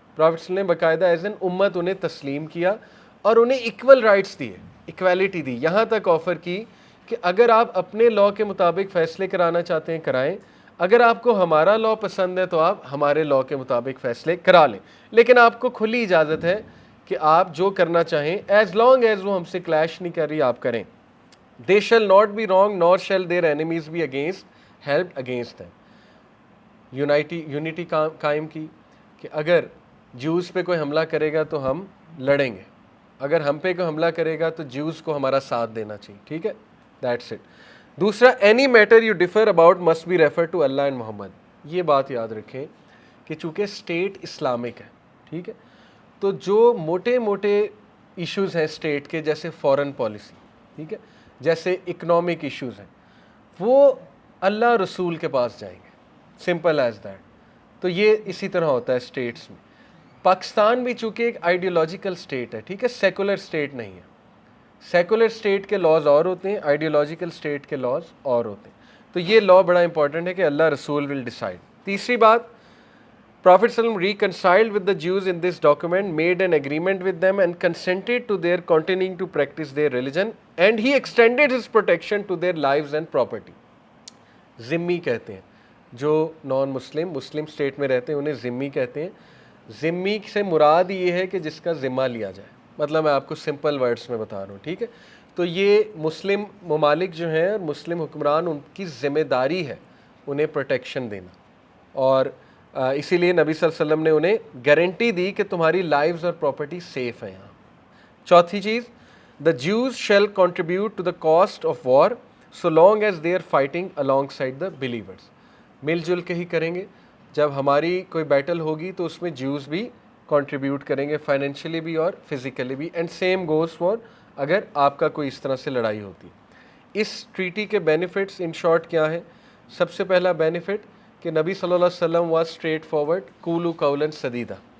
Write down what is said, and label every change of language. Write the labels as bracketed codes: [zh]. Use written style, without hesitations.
[ur] Prophet نے باقاعدہ as an امت انہیں تسلیم کیا اور انہیں ایکول رائٹس دیے, ایکویلٹی دی, یہاں تک آفر کی کہ اگر آپ اپنے لاء کے مطابق فیصلے کرانا چاہتے ہیں کرائیں, اگر آپ کو ہمارا لاء پسند ہے تو آپ ہمارے لاء کے مطابق فیصلے کرا لیں, لیکن آپ کو کھلی اجازت ہے کہ آپ جو کرنا چاہیں [en] as long as [ur] وہ ہم سے کلیش نہیں کر رہی آپ کریں. [en] They shall not be wrong nor shall their enemies be helped against them. [ur] Unity قائم کی کہ اگر جیوز پہ کوئی حملہ کرے گا تو ہم لڑیں گے, اگر ہم پہ کوئی حملہ کرے گا تو جیوز کو ہمارا ساتھ دینا چاہیے, ٹھیک ہے. [en] That's it. [ur] دوسرا, [en] Any matter you differ about must be refer to Allah and Muhammad. [ur] یہ بات یاد رکھیں کہ چونکہ اسٹیٹ اسلامک ہے, ٹھیک ہے, تو جو موٹے موٹے ایشوز ہیں اسٹیٹ کے, جیسے فورن پالیسی, ٹھیک ہے, جیسے اکنامک ایشوز ہیں, وہ اللہ رسول کے پاس جائیں گے, سمپل ایز دیٹ. تو یہ اسی طرح ہوتا ہے اسٹیٹس میں. پاکستان بھی چونکہ ایک آئیڈیولوجیکل اسٹیٹ ہے, ٹھیک ہے, سیکولر اسٹیٹ نہیں ہے. سیکولر اسٹیٹ کے لاز اور ہوتے ہیں, آئیڈیولوجیکل اسٹیٹ کے لاز اور ہوتے ہیں. تو یہ لا بڑا امپورٹنٹ ہے کہ اللہ رسول [en] Will decide. [ur] تیسری بات, [en] Prophet ﷺ reconciled with the Jews in this document, made an agreement with them and consented to their continuing to practice their religion, and he extended his protection to their lives and property. [ur] ذمی کہتے ہیں جو نان مسلم state میں رہتے ہیں انہیں ذمی کہتے ہیں. ذمی سے مراد یہ ہے کہ جس کا ذمہ لیا جائے, مطلب میں آپ کو سمپل ورڈز میں بتا رہا ہوں, ٹھیک ہے. تو یہ مسلم ممالک جو ہیں, مسلم حکمران, ان کی ذمہ داری ہے انہیں پروٹیکشن دینا, اور اسی لیے نبی صلی اللہ علیہ وسلم نے انہیں گارنٹی دی کہ تمہاری لائفز اور پراپرٹی سیف ہیں یہاں. چوتھی چیز, [en] The Jews shall contribute to the cost of war so long as they are fighting alongside the believers. [ur] مل جل کے ہی کریں گے. جب ہماری کوئی بیٹل ہوگی تو اس میں جیوز بھی کنٹریبیوٹ کریں گے, فائنینشلی بھی اور فزیکلی بھی, [en] and same goes for [ur] اگر آپ کا کوئی اس طرح سے لڑائی ہوتی. اس ٹریٹی کے بینیفٹس ان شارٹ کیا ہیں؟ سب سے پہلا بینیفٹ کہ نبی صلی اللہ علیہ وسلم واز اسٹریٹ فارورڈ, [ar] قولوا قولا سدیدا.